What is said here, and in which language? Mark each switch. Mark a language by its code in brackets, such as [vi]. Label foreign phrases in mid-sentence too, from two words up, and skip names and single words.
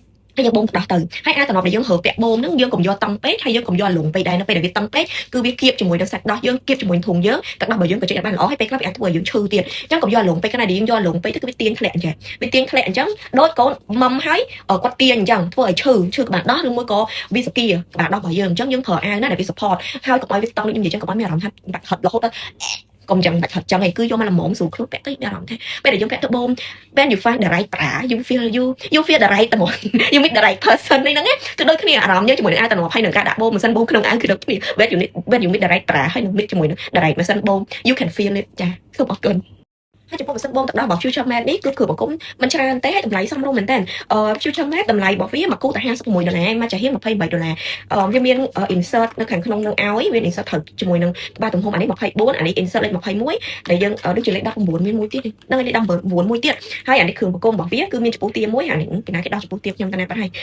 [km] ហើយយើងបងដោះទៅហើយអាតំណដែលយើងរើពាក់បូមហ្នឹងយើងកុំយកតង់ពេកហើយយើងកុំយកលងពេកដែរនៅពេលដែលវាតង់ពេកគឺវាគៀបជាមួយនឹងសាច់ដោះយើងគៀបជាមួយធុងយើងទឹកដោះរបស់យើងក៏ចេញបានល្អហើយពេលខ្លះវាអាចធ្វើឲ្យយើងឈឺទៀតអញ្ចឹងកុំយកលងពេកណាដែលយើងយកលងពេកទៅគឺវាទៀងធ្លាក់អញ្ចឹងវាទៀងធ្លាក់អញ្ចឹងដូចកូនមុំហើយគាត់ទៀងអញ្ចឹងធ្វើឲ្យឈឺក្បាលដោះឬមួយក៏វាសគៀក្បាលដោះរបស់យើងអញ្ចឹងយើងប្រើអាវណាដែលវា support ហើយកុំឲ្យវាតង់ដូចខ្ញុំនិយាយអញ្ចឹងកុំឲ្យមានអារម្មណ៍ថាបាក់ហត់រហូតដល់កុំចឹងបាច់ហត់ចឹងឯងគឺយកមកល្មមស្រួលខ្លួនពាក់ទៅមានអារម្មណ៍ថាពេលដែលយើងពាក់ទៅបូម [en] when you find the right bra you feel the right [km] តែមក [en] you meet the right person [km] នេះហ្នឹងគឺដូចគ្នាអារម្មណ៍យើងជាមួយនឹងអាវតំណហើយនឹងការដាក់បូមម៉ាស៊ីនបូមក្នុងអាវគឺដូចគ្នា [en] when you meet the right bra [km] ហើយនឹង meet ជាមួយនឹង [en] the right [km] ម៉ាស៊ីនបូម [en] you can feel it [km] ចាសូមអរគុណហើយចំពោះម៉ាស៊ីនបូមទឹកដោះរបស់ Future Man នេះគឺគ្រឿងបង្គុំមិនច្រើនទេហើយតម្លៃសមរម្យមែនតើFuture Man តម្លៃរបស់វាមកគូតែ$56មកចាហៀង$23វាមាន insert នៅខាងក្នុងនឹងឲ្យវា insert ត្រូវជាមួយនឹងក្បាលទំហំអានេះ24អានេះ insert លេខ21ដែលយើងដូចជាលេខ19មានមួយទៀតហ្នឹងលេខ19មួយទៀតហើយអានេះគ្រឿងបង្គុំរបស់វាគឺមានចំពោះទាមួយអានេះពីណាគេដោះចំពោះទាខ្ញុំតាណាបាត់ហើយ